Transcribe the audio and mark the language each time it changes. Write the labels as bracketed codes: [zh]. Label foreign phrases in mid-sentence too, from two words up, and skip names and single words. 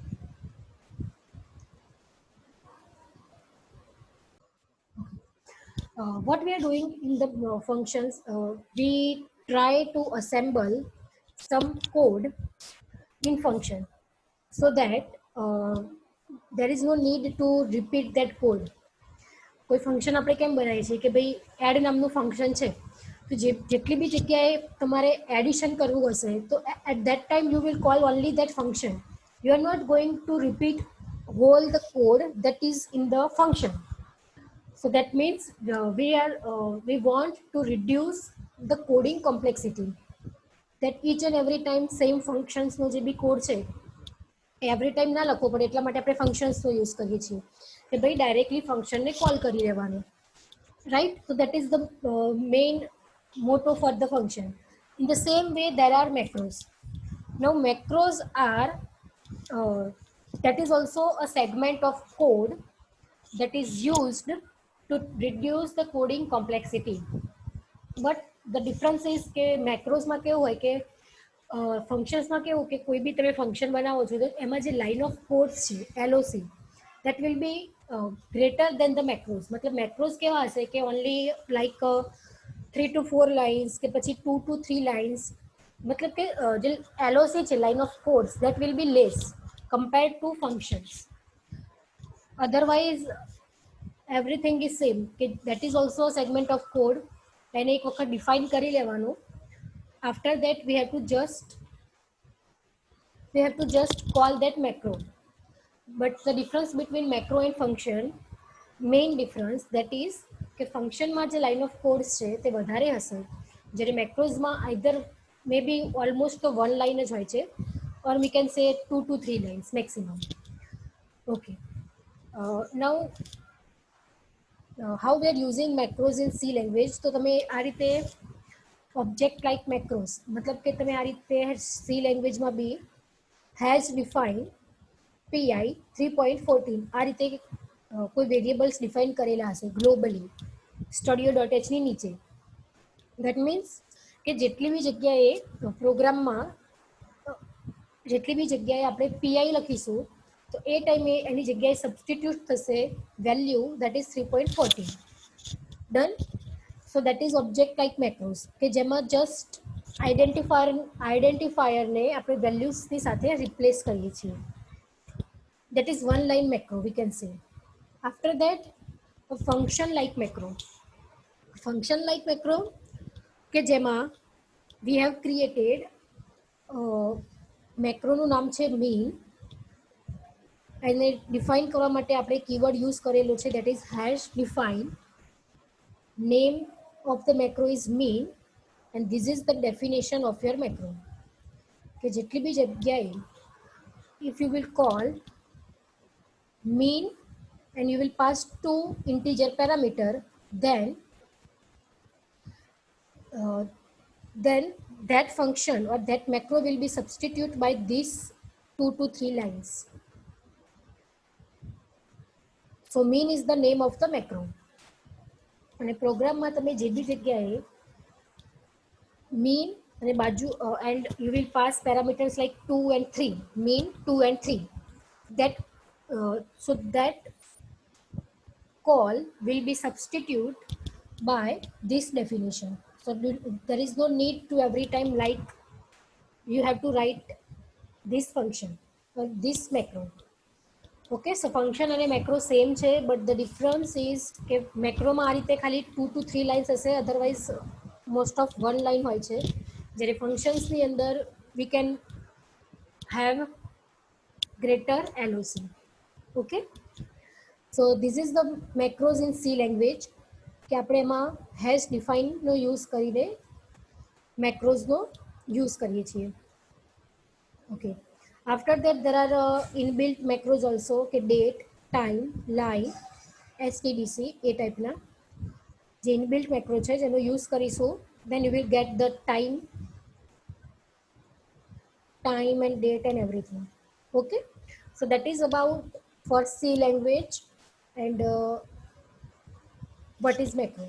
[en] What we are doing in the functions, we try to assemble some code in function, so that there is no need to repeat that code. [gu] કોઈ ફંક્શન આપણે કેમ બનાવીએ છીએ કે ભાઈ એડ નામનું ફંક્શન છે, તો જેટલી બી જગ્યાએ તમારે એડિશન કરવું હશે તો [en] at that time you will call only that function. you are not going to repeat whole the code that is in the function. So that means we want to reduce the coding complexity, that each and every time same functions [gu] નો જે બી કોડ છે [en] every time [gu] ના લખવો પડે, એટલા માટે આપણે ફંક્શન્સનો યુઝ કરીએ છીએ કે ભાઈ ડાયરેક્ટલી ફંક્શનને કોલ કરી લેવાનું, [en] right? So that is the main motto for the function. In the same way, there are macros. Now macros are uh, that is also a segment of code that is used to reduce the coding complexity. But the difference is [gu] કે મેક્રોસમાં કેવું હોય કે ફંક્શન્સમાં કેવું કે કોઈ બી તમે ફંક્શન બનાવો છો તો એમાં જે [en] line of codes [gu] છે LOC, [en] that will be greater than the macros. [gu] मतलब macros કેવા હશે કે [en] only like 3 to 4 lines [gu] કે પછી [en] 2 to 3 lines, मतलब [gu] કે જે LOC છે [en] line of codes, that will be less compared to functions. Otherwise everything is same, કે that is also a segment of code. [gu] એને એક વખત ડિફાઇન કરી લેવાનું. [en] After that we have to just call that macro. But the difference between macro and function, main difference, that is [gu] કે ફંક્શનમાં જે [en] line of codes [gu] છે તે વધારે હશે, જ્યારે મેક્રોઝમાં [en] either may be almost [gu] તો 1 લાઇન જ હોય છે, [en] or we can say 2 to 3 lines maximum. Okay. Now how we are using macros in C language, [gu] તો તમે આ રીતે [en] object like macros, [gu] मतलब કે તમે આ રીતે C લેંગ્વેજમાં બી [en] has defined PI 3.14 [gu] આ રીતે કોઈ વેરિયેબલ્સ ડિફાઇન કરેલા હશે ગ્લોબલી studio.h ની નીચે. [en] That means [gu] કે જેટલી બી જગ્યાએ પ્રોગ્રામમાં જેટલી બી જગ્યાએ આપણે PI લખીશું તો એ ટાઈમે એની જગ્યાએ સબસ્ટિટ્યુટ થશે વેલ્યુ, [en] that is 3.14. Done. So that is object like macros [gu] કે જેમાં just આઈડેન્ટિફાયરને આપણે વેલ્યુઝની સાથે રિપ્લેસ કરીએ છીએ. [en] That is one line macro, we can say. After that, a function like macro. Function like macro [gu] કે જેમાં [en] we have created macro [gu] નું નામ છે [en] mean. [gu] એને ડિફાઇન કરવા માટે આપણે કીવર્ડ યુઝ કરેલો છે, [en] that is hash define. name of the macro is mean and this is the definition of your macro. [gu] કે જેટલી બી જગ્યાએ [en] if you will call mean and you will pass two integer parameter, uh, then that function or that macro will be substituted by these 2 to 3 lines. So mean is the name of the macro. [gu] અને પ્રોગ્રામમાં તમે જે બી જગ્યાએ mean અને બાજુ [en] and you will pass parameters like 2 and 3, mean 2 and 3, that so that call will be substituted by this definition. So there is no need to every time like you have to write this function or this macro. Okay, so function અને macro same છે, but the difference is કે macro [gu] માં આ રીતે ખાલી [en] 2 to 3 lines હશે, otherwise most of one line [gu] હોય છે, [en] જ્યારે functions [gu] ની અંદર [en] we can have greater LOC. Okay, so this is the macros in C language [gu] કે આપણે એમાં hash define નો use કરીને macros નો use કરીએ છીએ. [en] Okay, after that there are inbuilt macros also કે date, time, line, stdc [gu] એ ટાઈપના જે [en] inbuilt macro [gu] છે જેનો use કરીશું, [en] then you will get the time and date and everything. Okay, so that is about for C language and what is macro.